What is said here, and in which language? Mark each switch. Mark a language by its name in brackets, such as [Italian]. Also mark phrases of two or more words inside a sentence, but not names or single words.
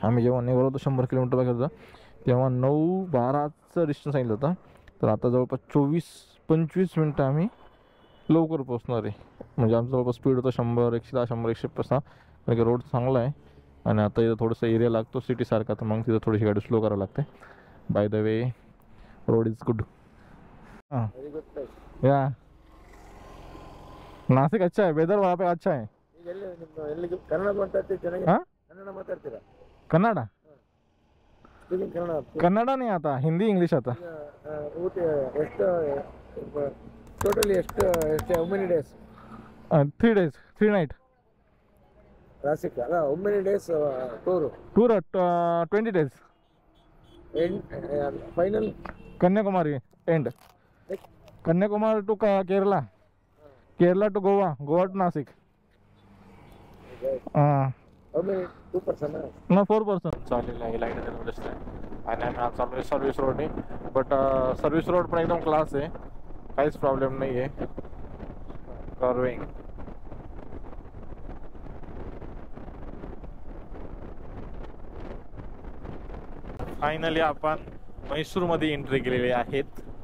[Marathi] आम्ही जेव्हा निघालो होतो 100 किलोमीटर बाकी होतं तेव्हा 9:12चं डिस्टन्स सांगितलं होतं. तर आता जवळपास 24-25 मिनटं आम्ही लवकर पोहोचणार आहे. म्हणजे आमचं जवळपास स्पीड होतं 100, 110, 100, 150. कारण की रोड चांगला आहे. आणि आता इथं थोडंसं एरिया लागतो सिटीसारखा, तर मग तिथं थोडीशी गाडी स्लो करावी लागते. [English] by the way road is good. [Hindi] हां या नासिक अच्छा है, वेदर वहाँ पे अच्छा है. [Kannada] ಕನ್ನಡ ಮಾತಾಡ್ತೀವಿ ಚೆನ್ನಾಗಿ. हाँ ಕನ್ನಡ ಮಾತಾಡ್ತೀರಾ? [Hindi] कन्नड़ा [English] speaking Kannada. [Hindi] कन्नड़ा नहीं आता, हिंदी इंग्लिश आता. [Kannada] ಊಟ ಎಷ್ಟು ಟೋಟಲಿ ಎಷ್ಟು [English] how many days? 3 days 3 night [Kannada] ಕ್ಲಾಸಿಕ್ ಅಲ್ಲ, [English] how many days [Kannada] ಟೂರು? [English] tour 20 days. ಫೈನಲ್ कन्याकुमारी end. Kanyakumari to Kerala, Kerala to Goa, Goa to Nashik. हां how many 2%? [Marathi] ना 4% चालेल आहे. लाईट दिसत आहे. आणि आम्ही आज चालू आहे [English] service road. but service road [Marathi] पण एकदम क्लास आहे, काहीच प्रॉब्लेम नाही आहे. [English] curving finally [Marathi] आपण म्हैसूरमध्ये एंट्री केलेली आहेत.